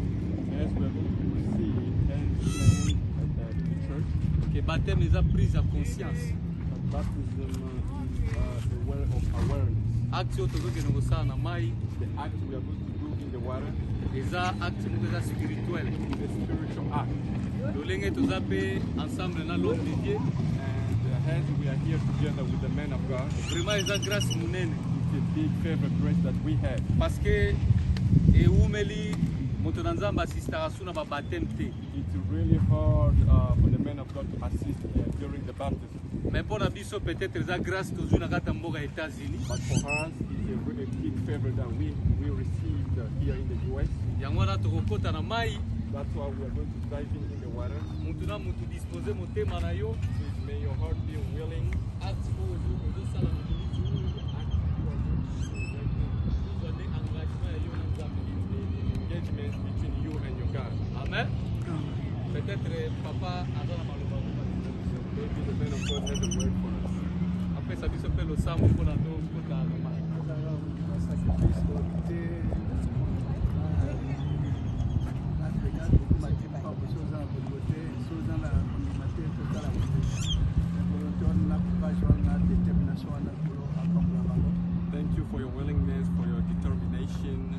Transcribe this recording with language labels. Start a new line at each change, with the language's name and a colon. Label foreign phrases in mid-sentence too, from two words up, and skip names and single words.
French: Que baptême est prise à conscience.
Lingala: Acte oyo tozokende kosala na mai.
English: The act we are going to do in the water.
Lingala: Eza acte moko eza spirituel.
English: The spiritual act.
Lingala: Lolenge toza pe ensemble na
French: l'homme de Dieu.
English: Hence we are here together with the men of God.
Lingala: Vraiment eza grâce munene.
English: It's a big favor grace that we have.
French: Parce que
Lingala: eumeli moto na Nzambe assistaka suna ba baptême te.
English: It's really hard for the men of God to assist during the baptism.
French: Mais pour la
Lingala: biso peut-être eza grâce tozwi na kata mboka États-Unis.
English: But for us it's a really big favor that we received here in the US.
Lingala: Yango na tokokota na mai.
English: That's why we are going to dive in the water.
Lingala: Mutu na mutu disposer motema na yo.
English: May your heart be willing.
Lingala: Acte oyo ezosala
English: engagement between you and your God. Amen.
Lingala: Peut-être papa azala maloba.
English: Maybe the man of God has a word for us.
French: Après ça
Lingala: biso pe lo sambo mpona to kota na mai.
English: Thank you for your willingness, for your determination.